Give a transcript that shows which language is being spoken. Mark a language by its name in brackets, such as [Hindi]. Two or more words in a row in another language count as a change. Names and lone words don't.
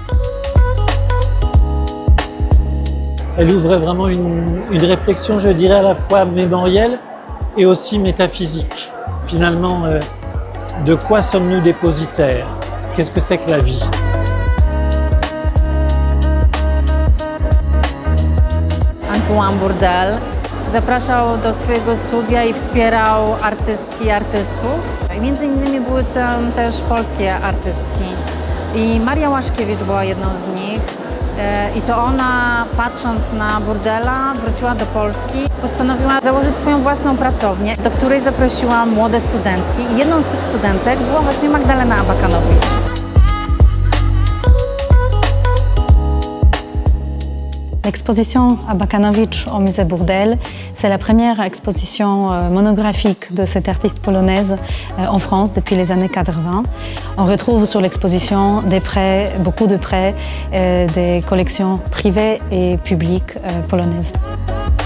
[French] Elle ouvrait vraiment une réflexion, je dirais, à la fois mémorielle et aussi métaphysique. Finalement, de quoi sommes-nous dépositaires? Qu'est-ce que c'est que la vie? [Polish] Antoine Bourdelle zapraszał do swojego studia i wspierał artystki i artystów. Między innymi były tam też polskie artystki. I Maria Łaszkiewicz była jedną z nich. I to ona, patrząc na Bourdella, wróciła do Polski. Postanowiła założyć swoją własną pracownię, do której zaprosiła młode studentki. I jedną z tych studentek była właśnie Magdalena Abakanowicz. [French] L'exposition Abakanowicz au musée Bourdelle, c'est la première exposition monographique de cette artiste polonaise en France depuis les années 80. On retrouve sur l'exposition des prêts, beaucoup de prêts des collections privées et publiques polonaises.